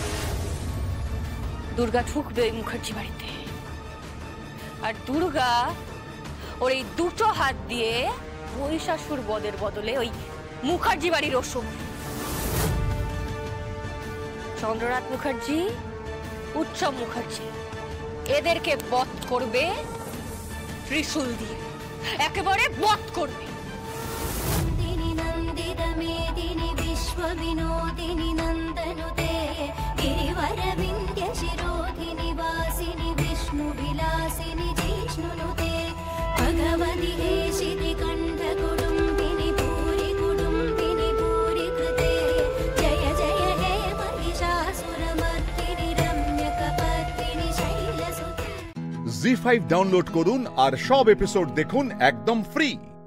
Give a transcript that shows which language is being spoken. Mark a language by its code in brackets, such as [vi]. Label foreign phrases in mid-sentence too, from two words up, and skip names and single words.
[bn] দুর্গা ঢুকবে ওই মুখার্জি বাড়িতে, আর দুর্গা ওর এই দুটো হাত দিয়ে মহিষাসুর বধের বদলে ওই মুখার্জি বাড়ির ওসব চন্দ্রনাথ মুখার্জি, উৎসব মুখার্জি এদেরকে বধ করবে ত্রিশূল দিয়ে, একেবারে বধ করবে। [sa] विनोदिनी नंदनुते गिरिवर विंध्य शिरोधिनि वासिनि विष्णु विलासिनि जिष्णुनुते भगवति हेशिति कंठ कुडुम्बिनि भूरि कृते जय जय हे महिषासुरमर्दिनि रम्यकपर्दिनि शैलसुते। [bn] জি5 ডাউনলোড করুন আর সব এপিসোড দেখুন একদম ফ্রি।